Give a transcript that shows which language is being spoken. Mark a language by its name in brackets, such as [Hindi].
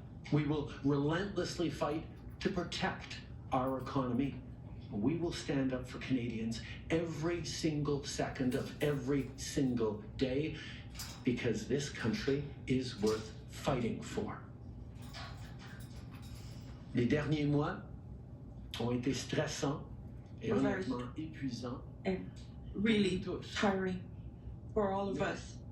[English] We will relentlessly fight to protect our economy. We will stand up for Canadians every single second of every single day, because this country is worth fighting for. [French] Les derniers mois ont été stressants et honnêtement épuisant [English] and really tiring for all of us,